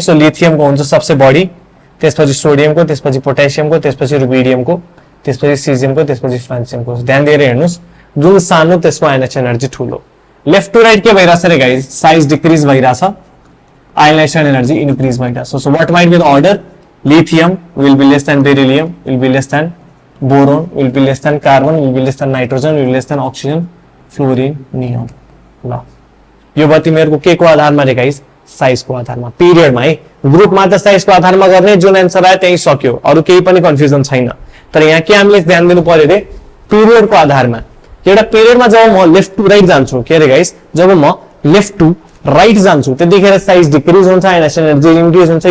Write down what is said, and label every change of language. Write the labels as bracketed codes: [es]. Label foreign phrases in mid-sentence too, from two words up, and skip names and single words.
[ne] सो लिथियमको हुन्छ [hi] सबसे बढी, [ne] त्यसपछि सोडियमको, त्यसपछि पोटेसियमको, त्यसपछि रुबिडियमको, त्यसपछि सिजियमको, त्यसपछि फ्रान्सियमको। ध्यान दिएर हेर्नुस्, जुन सानो त्यसको [en] ionization energy [ne] ठुलो। [en] left to right [ne] के भइराछ रे गाइस, [en] size decrease [ne] भइराछ, [en] ionization energy increase [ne] भइराछ। [en] so what might be the order, lithium will be less than beryllium, will be less than boron, will be less than carbon, will be less than nitrogen, will be less than oxygen, फ्लोरिन, नियोन। [ne] ल यो भयो तिमीहरुको के को आधारमा रे गाइस, साइज को आधारमा। पिरियडमा है, ग्रुपमा त साइज को आधारमा गर्ने, जुन एन्सर आयो त्यही सक्यो, अरु केही पनि कन्फ्युजन छैन। तर यहाँ के हामीले ध्यान दिनु पर्यो रे, पिरियड को आधारमा। एउटा पिरियडमा जब म [en] left to right [ne] जान्छु, के रे गाइस, जब म [en] left to right [ne] जान्छु त्यतिखेर [en] size decrease [ne] हुन्छ, [en] ionization energy increase [ne] हुन्छ।